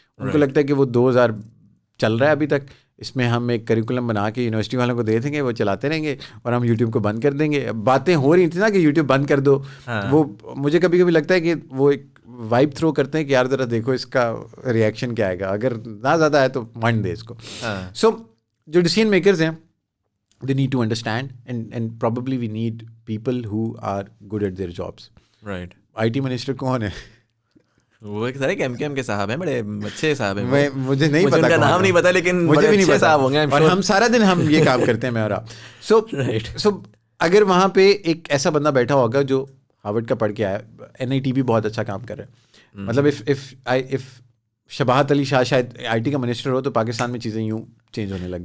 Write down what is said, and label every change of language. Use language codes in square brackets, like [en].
[ur] ان کو لگتا ہے کہ وہ 2000 چل رہا ہے ابھی تک, اس میں ہم ایک کریکولم بنا کے یونیورسٹی والوں کو دے دیں گے, وہ چلاتے رہیں گے, اور ہم یوٹیوب کو بند کر دیں گے. باتیں ہو رہی تھیں نا کہ یوٹیوب بند کر دو, وہ مجھے کبھی کبھی لگتا ہے کہ وہ ایک وائب تھرو کرتے ہیں کہ یار ذرا دیکھو اس کا ریئیکشن کیا آئے گا, اگر نہ زیادہ ہے تو مانڈ دے اس کو. سو جو ڈیسیژن میکرز ہیں [en] they need to understand and probably we need people who are good at their jobs. Right. [ur] IT minister کون ہے؟ وہ ایک سارے ایم کے صاحب ہیں, بڑے اچھے صاحب ہیں. مجھے نہیں پتا, ان کا نام نہیں پتا, لیکن مجھے بھی نہیں پتا صاحب ہوں گے, اور ہم سارا دن ہم یہ کام کرتے ہیں میں اور آپ. سو اگر وہاں پہ ایک ایسا بندہ بیٹھا ہوگا جو ہارورڈ کا پڑھ کے آیا, NIT بھی بہت اچھا کام کر رہا ہے, مطلب if شباہت علی شاہ شاید IT کا منسٹر ہو تو پاکستان میں چیزیں یوں چینج ہونے لگ.